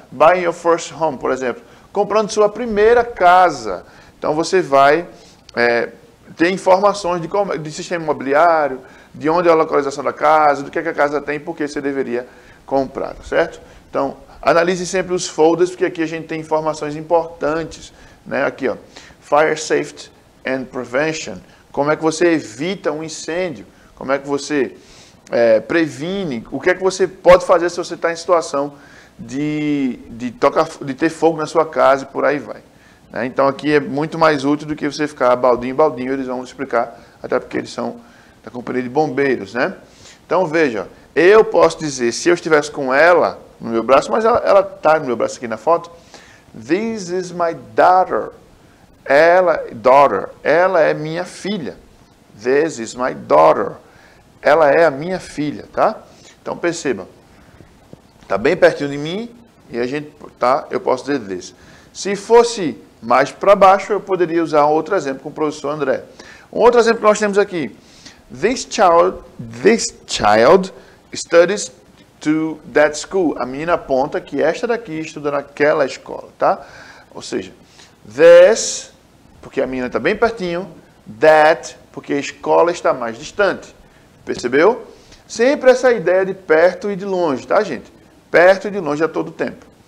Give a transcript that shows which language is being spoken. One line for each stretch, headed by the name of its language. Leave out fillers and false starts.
English: Buying your first home,
Portuguese: por exemplo. Comprando sua primeira casa. Então, você vai ter informações de sistema imobiliário, de onde é a localização da casa, do que a casa tem e por que você deveria comprar, tá certo? Então, analise sempre os folders, porque aqui a gente tem informações importantes, né? Aqui, ó.
English: Fire Safety and Prevention.
Portuguese: Como é que você evita um incêndio? Como é que você previne? O que é que você pode fazer se você está em situação de ter fogo na sua casa e por aí vai. Né? Então aqui é muito mais útil do que você ficar baldinho, eles vão explicar, até porque eles são da companhia de bombeiros. Né? Então veja, eu posso dizer, se eu estivesse com ela no meu braço, mas ela está no meu braço aqui na foto,
English: this is my daughter.
Portuguese: Ela é minha filha.
English: This is my daughter.
Portuguese: Ela é a minha filha, tá? Então perceba, tá bem pertinho de mim e eu posso dizer this. Se fosse mais para baixo, eu poderia usar um outro exemplo com o professor André. Um outro exemplo que nós temos aqui.
English: This child studies to that school.
Portuguese: A menina aponta que esta daqui estuda naquela escola, tá? Ou seja, this, porque a menina está bem pertinho, that, porque a escola está mais distante. Percebeu? Sempre essa ideia de perto e de longe, tá, gente? Perto e de longe a todo tempo.